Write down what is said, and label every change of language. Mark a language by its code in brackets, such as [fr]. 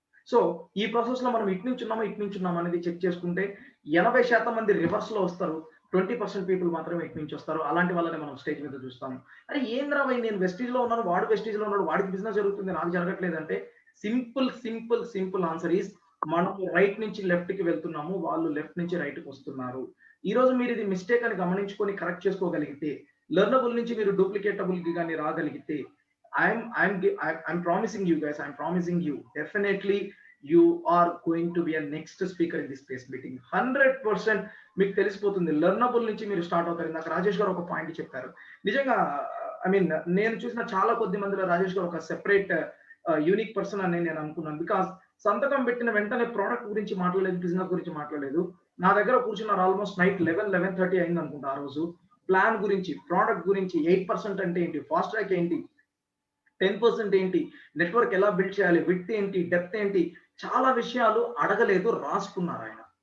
[te] So ఈ process లో మనం ఇటు నుంచి ఉన్నామా అనేది చెక్ చేసుకుంటే 80% మంది రివర్స్ లో వస్తారు, 20% పీపుల్ మాత్రమే ఇటు నుంచి వస్తారు. అలాంటి వాళ్ళని మనం స్టేజ్ మీద చూస్తాము. అరే ఏంద్రా భయ్, నేను వెస్టీజ్ లో ఉన్నాను, వాడు వెస్టీజ్ లో ఉన్నాడు, వాడికి బిజినెస్ జరుగుతుంది, నాకు జరగట్లేదంటే [en] simple answer is [te] మనం రైట్ నుంచి లెఫ్ట్ కి వెళ్తున్నాము, వాళ్ళు లెఫ్ట్ నుంచి రైట్ కి వస్తున్నారు. ఈ రోజు మీరు ఇది మిస్టేక్ అని గమనించుకొని కరెక్ట్ చేసుకోగలిగితే, లెర్నబుల్ నుంచి మీరు డూప్లికేటబుల్ కి కానీ రాగలిగితే, [en] I'm promising you guys, I'm promising you, definitely you are going to be a next speaker in this space meeting. [te] 100% మీకు తెలిసిపోతుంది. లెర్నబుల్ నుంచి మీరు స్టార్ట్ అవుతారు. నాకు రాజేష్ గారు ఒక పాయింట్ చెప్పారు, నిజంగా ఐ మీన్ నేను చూసిన చాలా కొద్ది మందిలో రాజేష్ గారు ఒక సెపరేట్ యూనిక్ పర్సన్ అని నేను అనుకున్నాను. బికాస్ సంతకం పెట్టిన వెంటనే ప్రోడక్ట్ గురించి మాట్లాడలేదు, బిజినెస్ గురించి మాట్లాడలేదు. నా దగ్గర కూర్చున్నారు ఆల్మోస్ట్ నైట్ 11:30 అయింది అనుకుంటా ఆ రోజు. ప్లాన్ గురించి, ప్రోడక్ట్ గురించి, 8% అంటే ఏంటి, ఫాస్ట్ ట్రాక్ ఏంటి, 10% ఏంటి, నెట్వర్క్ ఎలా బిల్డ్ చేయాలి, విడ్త్ ఏంటి, డెప్త్ ఏంటి, చాలా విషయాలు అడగలేదు, రాసుకున్నారు ఆయన.